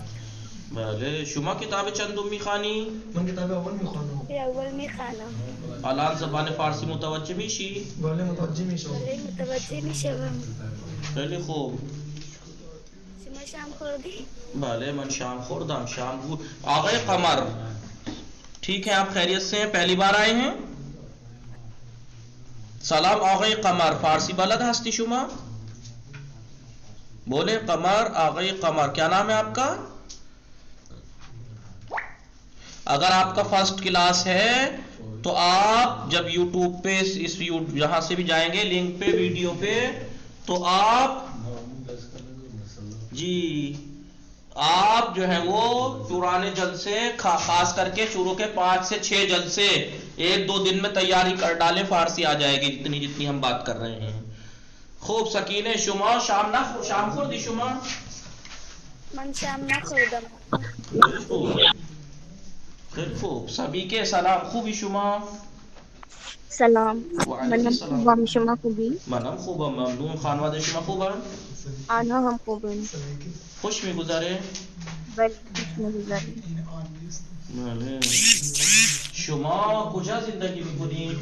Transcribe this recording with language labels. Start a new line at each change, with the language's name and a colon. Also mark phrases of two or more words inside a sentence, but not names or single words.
Persian: بله. شما کتاب چندم میخوانی؟ من کتاب اول میخوانم. اول میخوانم. الان زبان فارسی متوجه میشی؟ بله متوجه میشم. بله متوجه میشوم. خیلی خوب. شما شام خوردی؟ بله من شام خوردم. شام بود. آقای قمر
Urdu: ٹھیک ہے آپ خیریت سے ہیں؟ پہلی بار آئے ہیں؟
Persian: سلام آقای قمر. فارسی بلد ہستی شما؟
Urdu: بولے قمر. آقای قمر کیا نام ہے آپ کا؟ اگر آپ کا
English: first class
Urdu: ہے تو آپ جب یوٹیوب پہ اس یہاں سے بھی جائیں گے لنک پہ ویڈیو پہ تو آپ جی آپ جو ہے وہ پرانے جلسے خاص کر کے شروع کے 5 سے 6 جلسے 1-2 دن میں تیاری کر ڈالیں. فارسی آ جائے گی جتنی ہم بات کر رہے ہیں.
Persian: خوب. سکینہ شما شام خوردی شما؟ من شام نخوردم. خیلی خوب.
Urdu: سبھی کے
Persian: سلام. خوبی شما؟ سلام. وعلیکم السلام. خوبم. شما خوبی؟ منم خوبم ممنون. خانواده شما خوبن؟ آنها هم خوبن. خوش میگذره؟ بله خوش میگذره. بله. شما کجا زندگی میکنید؟